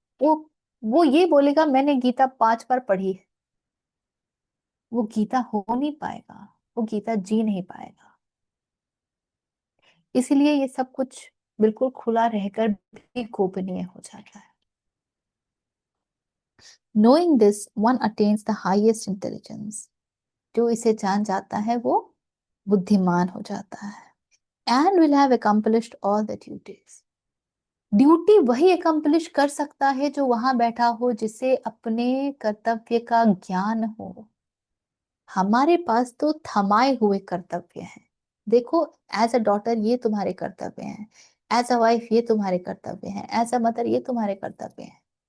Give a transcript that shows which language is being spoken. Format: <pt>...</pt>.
<hi>वो वो ये बोलेगा मैंने गीता 5 बार पढ़ी है, वो गीता हो नहीं पाएगा, वो गीता जी नहीं पाएगा। इसीलिए ये सब कुछ बिल्कुल खुला रहकर भी गोपनीय हो जाता है।</hi> <en>Knowing this, one attains the highest intelligence.</en> <hi>जो इसे जान जाता है वो बुद्धिमान हो जाता है।</hi> <en>And will have accomplished all the duties.</en> <hi>Duty वही अकम्प्लिश कर सकता है जो वहां बैठा हो, जिसे अपने कर्तव्य का ज्ञान हो। हमारे पास तो थमाए हुए कर्तव्य हैं। देखो, एज अ डॉटर ये तुम्हारे कर्तव्य हैं, एज अ वाइफ ये तुम्हारे कर्तव्य हैं, एज अ मदर ये तुम्हारे कर्तव्य हैं।</hi>